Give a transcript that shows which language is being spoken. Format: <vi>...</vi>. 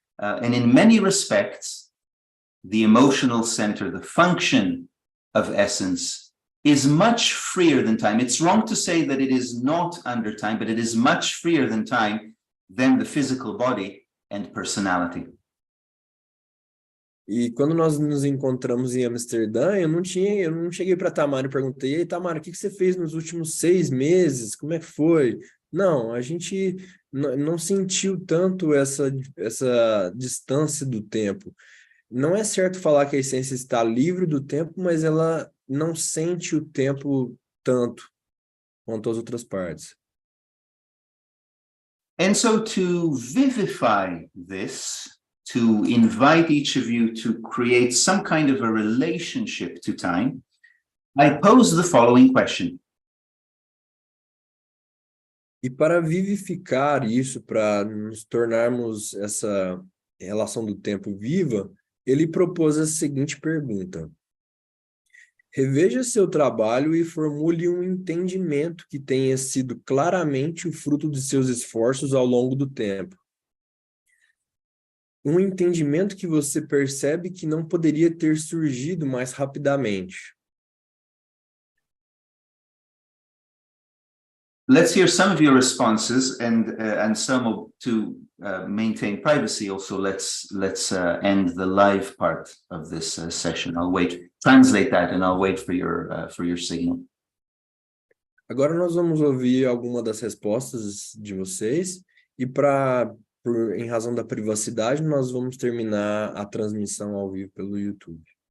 <en>And in many respects, the emotional center, the function of essence is much freer than time. It's wrong to say that it is not under time, but it is much freer than time, than the physical body and personality.</en> <pt>E quando nós nos encontramos em Amsterdã, eu não cheguei para Tamara e perguntei: "Ei, Tamara, o que você fez nos últimos 6 meses? Como é que foi?" Não, a gente não sentiu tanto essa distância do tempo. Não é certo falar que a essência está livre do tempo, mas ela não sente o tempo tanto quanto as outras partes.</pt> <en>And so to vivify this, to invite each of you to create some kind of a relationship to time, I pose the following question.</en> <pt>E para vivificar isso, para nos tornarmos relação do tempo viva, ele propôs a seguinte pergunta: reveja seu trabalho e formule um entendimento que tenha sido claramente o fruto de seus esforços ao longo do tempo. Um entendimento que você percebe que não poderia ter surgido mais rapidamente.</pt> <en>Let's hear some of your responses, and some to maintain privacy. Also, let's end the live part of this session. I'll translate that, and I'll wait for your signal.</en> <pt>Agora nós vamos ouvir alguma das respostas de vocês e em razão da privacidade, nós vamos terminar a transmissão ao vivo pelo YouTube.</pt>